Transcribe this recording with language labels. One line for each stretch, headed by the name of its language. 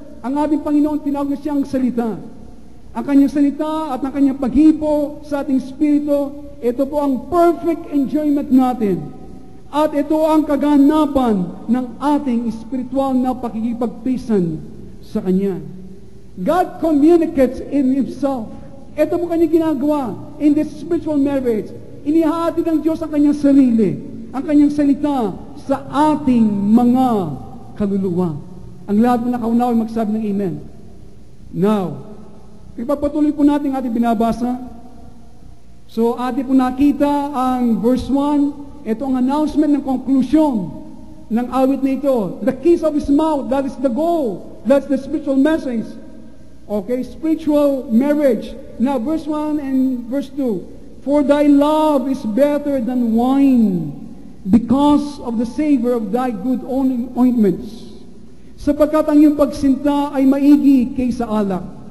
Filipino: Ang ating Panginoon, tinawag siyang salita. Ang kanyang salita at ang kanyang paghipo sa ating spirito, ito po ang perfect enjoyment natin. At ito ang kaganapan ng ating spiritual na pakikipagpisan sa Kanya.
English: God communicates in Himself.
Filipino: Ito mo Kanya ginagawa
English: in this spiritual marriage.
Filipino: Inihahati ng Diyos ang Kanyang sarili, ang Kanyang salita sa ating mga kaluluwa. Ang lahat na nakaunawa magsabi ng Amen. Now, ipapatuloy po natin ating binabasa. So, ating po nakita ang verse 1. Ito ang announcement ng conclusion ng awit na ito.
English: The kiss of His mouth, that is the goal. That's the spiritual message. Okay, spiritual marriage. Now, verse 1 and verse 2. For thy love is better than wine, because of the savor of thy good ointments.
Filipino: Sapagkat ang iyong pagsinta ay maigi kaysa alak.